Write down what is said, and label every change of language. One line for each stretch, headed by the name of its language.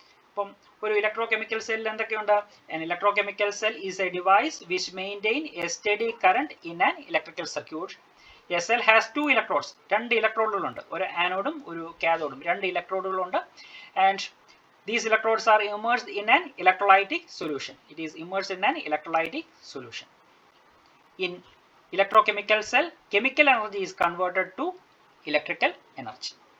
Malayalam: അപ്പം ഒരു ഇലക്ട്രോകെമിക്കൽ സെല്ലിൽ എന്തൊക്കെയുണ്ട്?
English: An electrochemical cell is a device which maintain a steady current in an electrical circuit. A cell has two electrodes.
Malayalam: രണ്ട് ഇലക്ട്രോഡുകളുണ്ട്, ഒരു ആനോഡും ഒരു കാഥോഡും. രണ്ട് ഇലക്ട്രോഡുകളുണ്ട്.
English: And these electrodes are immersed in an electrolytic solution. It is immersed in an electrolytic solution. In electrochemical cell, chemical energy is converted to electrical energy.